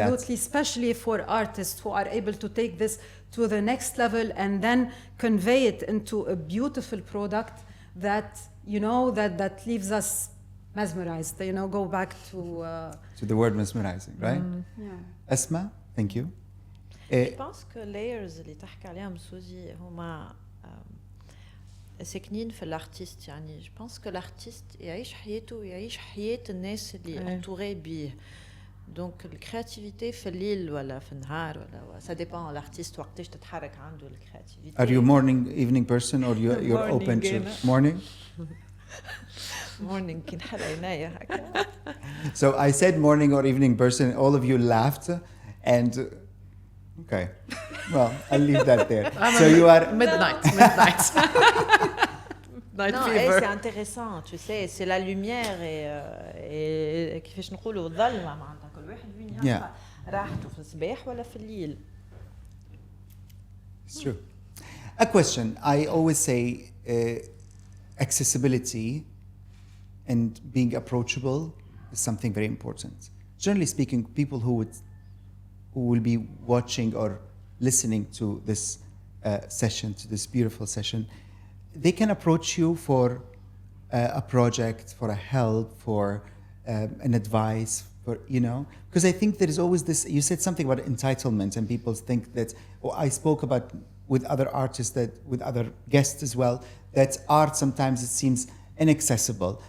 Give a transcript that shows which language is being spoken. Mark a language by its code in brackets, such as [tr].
[en] Absolutely, especially for artists who are able to take this to the next level and then convey it into a beautiful product that, you know, that leaves us mesmerized. You know, go back to the word mesmerizing, right? yeah. Asma, thank you. [fr] Je pense que [ar] layers اللي تحكي عليهم سوزي هما ساكنين في الارتيست يعني [fr] je pense que l'artiste [ar] يعيش حياته ويعيش حياة الناس اللي [fr] entouré [ar] بيه [fr] donc [ar] الكرياتيفيتي في الليل ولا في النهار ولا [fr] ça dépend l'artiste [ar] وقتاش تتحرك عنده الكرياتيفيتي. [en] Are you morning, evening person, or you're open to morning? [ar] morning كي نحل عينيا هكا. [en] So I said morning or evening person, and all of you laughed, and okay, well, I'll leave that there. So you are midnight. Night [fr] Non, [en] fever. [fr] c'est intéressant, tu sais, c'est la lumière et [ar] كيفاش نقولوا الظلمة معناتها كل واحد وين يلقى راحته في الصباح ولا في الليل. [en] It's true. A question. I always say accessibility and being approachable is something very important. Generally speaking, people who will be watching or listening to this session, to this beautiful session, they can approach you for a project, for a help, for an advice, for, you know, because I think there is always this, you said something about entitlement, and people think that, I spoke about with other artists, that with other guests as well, that art sometimes it seems inaccessible.